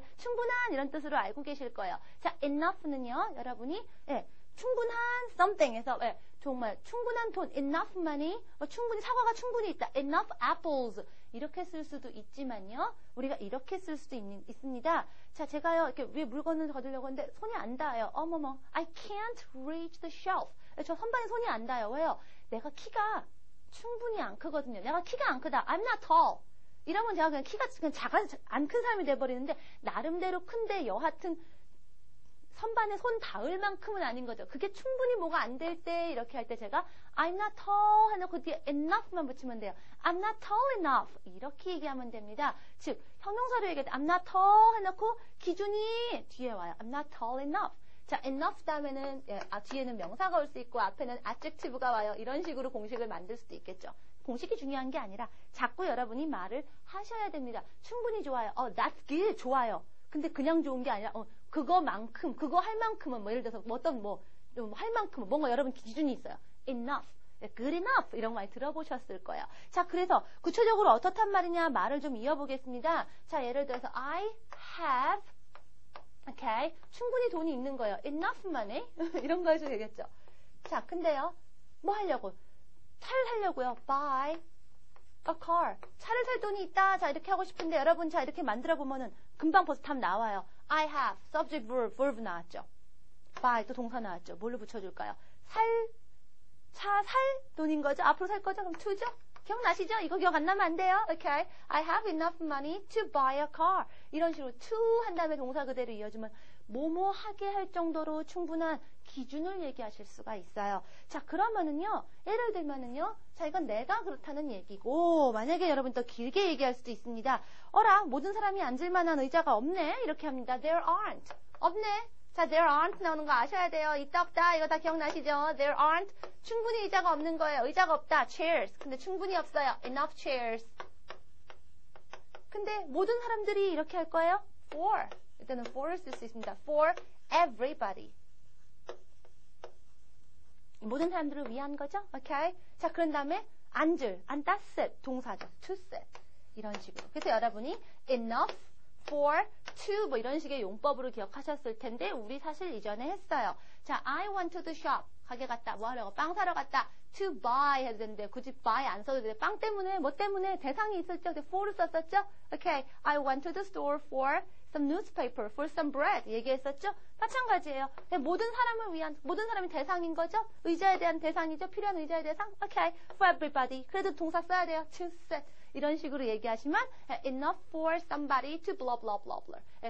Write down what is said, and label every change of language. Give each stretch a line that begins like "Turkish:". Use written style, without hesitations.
Korean: 충분한 이런 뜻으로 알고 계실 거예요. 자, enough는요, 여러분이 충분한 something에서 정말 충분한 돈, enough money, 충분히 사과가 충분히 있다. enough apples 이렇게 쓸 수도 있지만요. 우리가 이렇게 쓸 수도 있습니다. 자, 제가요 이렇게 위에 물건을 거두려고 하는데 손이 안 닿아요. 어머머,
English: I can't reach the shelf.
Korean: 저 선반에 손이 안 닿아요. 왜요? 내가 키가 충분히 안 크거든요. 내가 키가 안 크다.
English: I'm not tall.
Korean: 이러면 제가 그냥 키가 그냥 안 큰 사람이 돼버리는데 나름대로 큰데 여하튼 선반에 손 닿을 만큼은 아닌 거죠. 그게 충분히 뭐가 안 될 때 이렇게 할 때 제가
English: I'm not tall
Korean: 해놓고 뒤에 enough만 붙이면 돼요.
English: I'm not tall enough
Korean: 이렇게 얘기하면 됩니다. 즉 형용사로 얘기할 때
English: I'm not tall
Korean: 해놓고 기준이 뒤에 와요.
English: I'm not tall enough.
Korean: 자, enough 다음에는 뒤에는 명사가 올 수 있고 앞에는 adjective가 와요. 이런 식으로 공식을 만들 수도 있겠죠. 공식이 중요한 게 아니라 자꾸 여러분이 말을 하셔야 됩니다. 충분히 좋아요.
English: That's good.
Korean: 좋아요. 근데 그냥 좋은 게 아니라 그거만큼, 그거 할 만큼은 뭐 예를 들어서 좀 할 만큼은 뭔가 여러분 기준이 있어요. enough, good enough 이런 거 많이 들어보셨을 거예요. 자, 그래서 구체적으로 어떻단 말이냐 말을 좀 이어보겠습니다. 자, 예를 들어서
English: I have,
Korean: okay, 충분히 돈이 있는 거예요. enough money 이런 거 해도 되겠죠. 자, 근데요, 뭐 하려고? 차를 사려고요.
English: buy a car.
Korean: 차를 살 돈이 있다. 자, 이렇게 하고 싶은데 여러분 자 이렇게 만들어 보면은 금방 벌써 답 나와요. I have, subject, verb 나왔죠. buy 또 동사 나왔죠. 뭘로 붙여줄까요? 차 살 돈인 거죠. 앞으로 살 거죠. 그럼 to죠. 기억나시죠? 이거 기억 안 나면 안 돼요.
English: Okay. I have enough money to buy a car.
Korean: 이런 식으로 to 한 다음에 동사 그대로 이어주면 뭐뭐 하게 할 정도로 충분한 기준을 얘기하실 수가 있어요. 자, 그러면은요, 예를 들면은요, 자, 이건 내가 그렇다는 얘기고, 만약에 여러분 더 길게 얘기할 수도 있습니다. 모든 사람이 앉을 만한 의자가 없네? 이렇게 합니다.
English: There aren't.
Korean: 없네? 자, there aren't 나오는 거 아셔야 돼요. 있다, 없다. 이거 다 기억나시죠? There aren't. 충분히 의자가 없는 거예요. 의자가 없다. Chairs. 근데 충분히 없어요. Enough chairs. 근데 모든 사람들이 이렇게 할 거예요?
English: For.
Korean: 일단은 for를 쓸 수 있습니다.
English: For everybody.
Korean: 모든 사람들을 위한 거죠? 오케이? 자, 그런 다음에 앉다, sit, 동사죠. to sit. 이런 식으로. 그래서 여러분이 enough, for, to 뭐 이런 식의 용법으로 기억하셨을 텐데 우리 사실 이전에 했어요. 자,
English: I went to the shop.
Korean: 가게 갔다. 뭐 하려고? 빵 사러 갔다. to buy 해도 되는데 굳이 buy 안 써도 돼. 빵 때문에 뭐 때문에 대상이 있었죠. 근데 for를 썼었죠? 오케이.
English: I went to the store for some newspaper, for some bread
Korean: 얘기했었죠? 마찬가지예요. 모든 사람을 위한, 모든 사람이 대상인 거죠? 의자에 대한 대상이죠? 필요한 의자의 대상? 오케이.
English: For everybody.
Korean: 그래도 동사 써야 돼요.
English: to sit.
Korean: 이런 식으로 얘기하시면
English: enough for somebody to blah blah blah blah.